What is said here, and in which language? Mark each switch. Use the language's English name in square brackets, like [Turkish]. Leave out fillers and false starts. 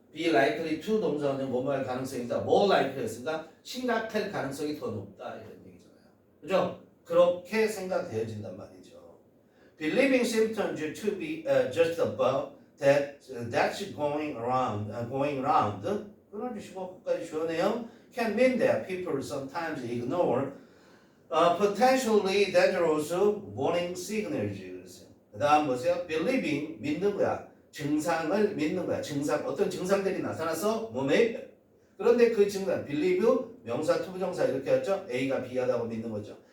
[English] be likely to [Korean] 동사는 뭐뭐 할 가능성이 있다. [English] more likely [Korean] 했으니까 심각할 가능성이 더 높다. 이런 얘기잖아요. 그죠? 그렇게 생각되어진단 말이죠. [English] Believing symptoms to be just above that's going around. [Korean] 끊어주시고 끝까지 주어내요. [English] Can mean that people sometimes ignore potentially dangerous warning signals. [Korean] 그 다음 보세요. Believing 믿는 거야. 증상을 믿는 거야. 어떤 증상들이 나타나서 몸에 그런데 그 증상 believe 명사 투부정사 이렇게 했죠. A가 B하다고 믿는 거죠.